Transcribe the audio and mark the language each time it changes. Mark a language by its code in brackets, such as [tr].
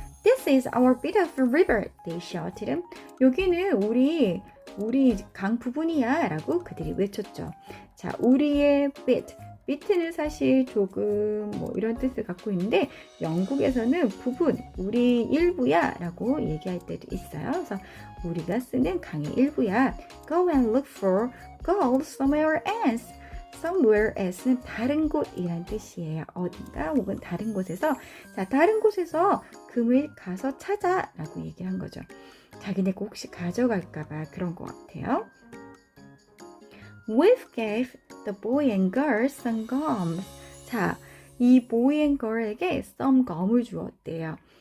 [en] This is our bit of river, they shouted. [ko] 여기는 우리 강 부분이야 라고 그들이 외쳤죠. 자, 우리의 bit는 사실 조금 이런 뜻을 갖고 있는데 영국에서는 부분, 우리 일부야 라고 얘기할 때도 있어요. 그래서 우리가 쓰는 강의 일부야. [en] Go and look for gold somewhere else. [ko] somewhere else는 다른 곳이란 뜻이에요. 어딘가 혹은 다른 곳에서. 자, 다른 곳에서 금을 가서 찾아 라고 얘기를 한 거죠. 자기네가 혹시 가져갈까봐 그런 것 같아요. [en] Wolf gave the boy and girl some gum. [ko] 자, 이 boy and girl에게 some gum을 주었대요.